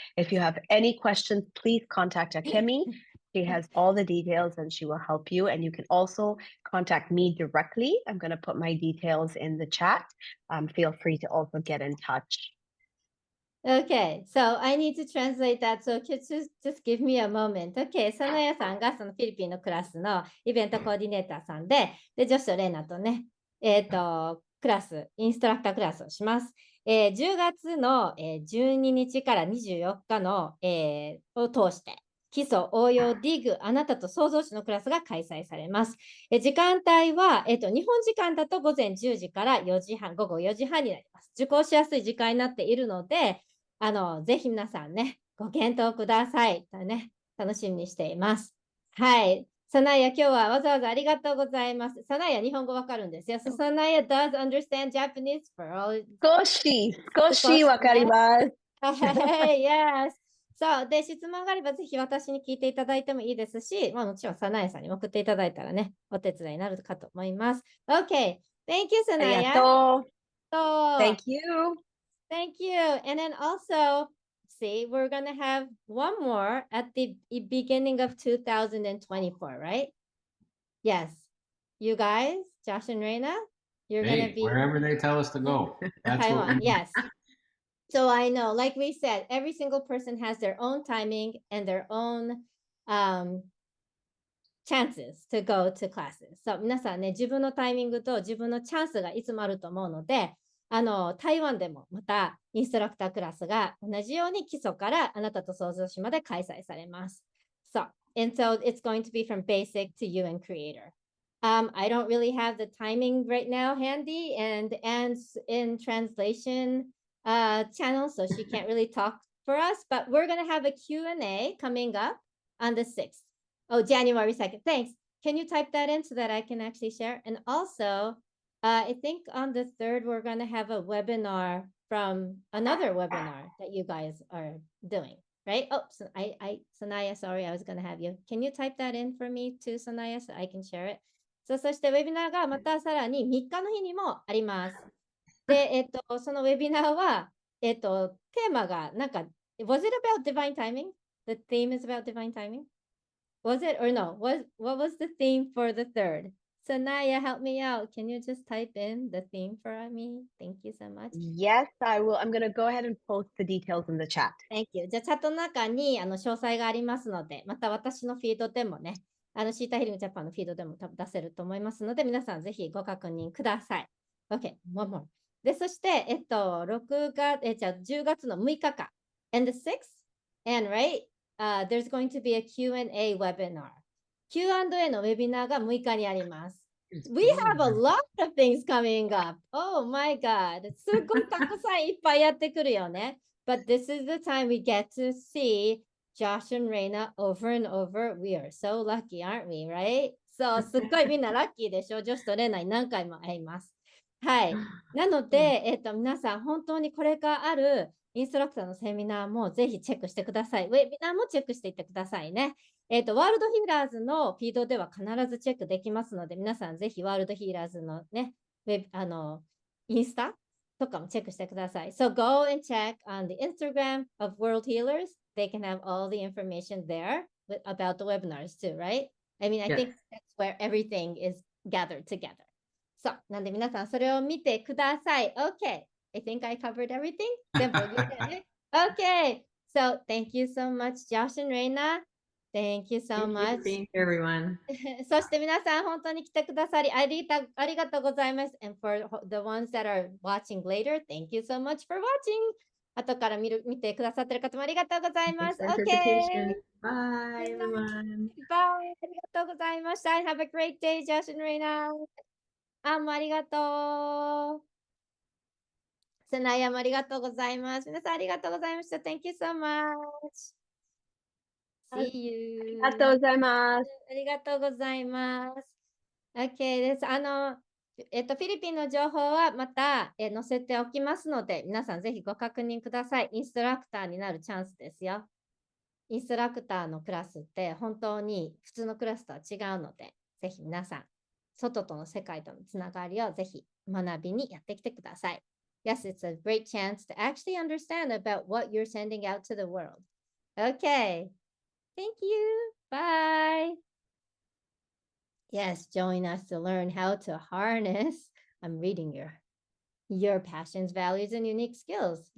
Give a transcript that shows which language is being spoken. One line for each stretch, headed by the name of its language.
English: If you have any questions, please contact Akemi. She has all the details and she will help you. And you can also contact me directly. I'm going to put my details in the chat. Feel free to also get in touch. Okay, so I need to translate that. So just give me a moment.
Japanese: Okay, サナヤさんがそのフィリピンのクラスのイベントコーディネーターさんで、ジョシュとレイナとね、クラス、インストラクタークラスをします。 10月の、12日から24日の、を通して、基礎応用ディグあなたと創造主のクラスが開催されます。時間帯は、日本時間だと午前10時から4時半、午後4時半になります。受講しやすい時間になっているので、ぜひ皆さんね、ご検討ください。ね、楽しみにしています。はい。サナヤ、今日はわざわざありがとうございます。サナヤ、日本語わかるんですよ。
English: So, サナヤ does understand Japanese for all.
Japanese: 少しわかります。 Yes. そう。で、質問があればぜひ私に聞いていただいてもいいですし、まあもちろん、サナヤさんに送っていただいたらね、お手伝いになるかと思います。
English: Okay. Thank you,
Japanese: ありが
English: Sanaya.
Japanese: とう。
English: So, Thank you. thank you. And then also, see, we're going to have one more at the beginning of 2024, right? Yes. You guys, Josh and Reina, you're going to Hey, be wherever they tell us to go. That's what we Taiwan. need. Yes. So I know, like we said, every single person has their own timing and their own chances to go to classes.
Japanese: そう、皆さんね、自分のタイミングと自分のチャンスがいつもあると思うので、台湾でもまたインストラクタークラスが同じように基礎からあなたと創造士まで開催されます。
English: So, and so it's going to be from basic to UN creator. I don't really have the timing right now handy and in translation channel, so she can't really talk for us, but we're going to have a Q&A coming up on the 6th. Oh, January 2nd. Thanks. Can you type that in so that I can actually share? And also, I think on the 3rd, we're going to have a webinar from another webinar that you guys are doing, right? Oh, so Sanaya, sorry, I was going to have you. Can you type that in for me too, Sanaya, so I can share it?
Japanese: そしてウェビナーがまたさらに3日の日にもあります。で、そのウェビナーは、テーマがなんか、
English: was it about divine timing? The theme is about divine timing? Was it or no? What was the theme for the 3rd? Sanaya, help me out. Can you just type in the theme for me? Thank you so much. Yes, I will. I'm going to go ahead and post the details in the chat. Thank you.
Japanese: じゃあ、チャットの中に詳細がありますので、また私のフィードでもね、シータヒリングジャパンのフィードでも多分出せると思いますので、皆さんぜひご確認ください。
English: OK, one more.
Japanese: で、そして、じゃあ10月の6日か。
English: And the 6th, and right?there's going to be a Q&A webinar.
Japanese: Q&A のウェビナーが6日にあります。
English: We have a lot of things coming up. Oh my God.
Japanese: すごいたくさんいっぱいやってくるよね。
English: But this is the time we get to see Josh and Reina over and over. We are so lucky, aren't we, right?
Japanese: そう、すっごいみんなラッキーでしょ。ジョシとレナに何回も会います。はい。なので、皆さん本当にこれからあるインストラクターのセミナーもぜひチェックしてください。ウェビナーもチェックしていってくださいね。ワールドヒーラーズのフィードでは必ずチェックできますので、皆さんぜひワールドヒーラーズのね、インスタとかもチェックしてください。
English: So go and check on the Instagram of World Healers. They can have all the information there about the webinars too, right? I mean, I think that's where everything is gathered together.
Japanese: そう。なんで皆さんそれを見てください。
English: Okay. I think I covered everything.
Japanese: 全部言ったよね。
English: Okay. So thank you so much, Josh and Reina. Thank you so Thank you much. for being here, everyone.
Japanese: そして皆さん本当に来てくださりありがとうございます。
English: And for the ones that are watching later, thank you so much for watching.
Japanese: 後から見てくださってる方もありがとうございます。
English: Thanks for Okay. invitation. Bye, everyone. Bye.
Japanese: ありがとうございました。
English: Have a great day, Josh and Reina.
Japanese: もうありがとう。セナヤもありがとうございます。皆さんありがとうございました。
English: Thank you so much. See you.
Japanese: ありがとうございます。ありがとうございます。OK です。フィリピンの情報はまた、載せておきますので、皆さんぜひご確認ください。インストラクターになるチャンスですよ。インストラクターのクラスって本当に普通のクラスとは違うので、ぜひ皆さん、外との世界とのつながりをぜひ学びにやってきてください。
English: Yes, it's a great chance to actually understand about what you're sending out to the world. Okay. Thank you. Bye. Yes, join us to learn how to harness. I'm reading your passions, values, and unique skills.